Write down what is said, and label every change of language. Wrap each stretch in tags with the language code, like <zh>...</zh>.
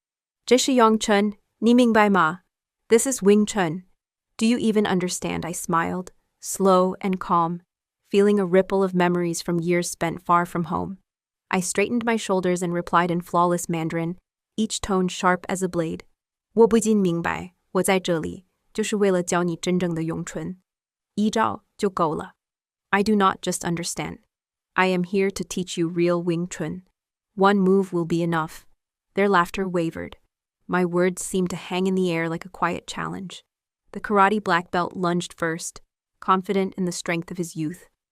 <zh>"这是咏春, ni mingbai ma?</zh> <en>This is Wing Chun. Do you even understand?" I smiled, slow and calm, feeling a ripple of memories from years spent far from home. I straightened my shoulders and replied in flawless Mandarin, each tone sharp as a blade.</en> <zh>我不仅明白，我在这里就是为了教你真正的咏春，一招就够了。</zh> <en>I do not just understand. I am here to teach you real Wing Chun. One move will be enough. Their laughter wavered. My words seemed to hang in the air like a quiet challenge. The karate black belt lunged first, confident in the strength of his youth.</en>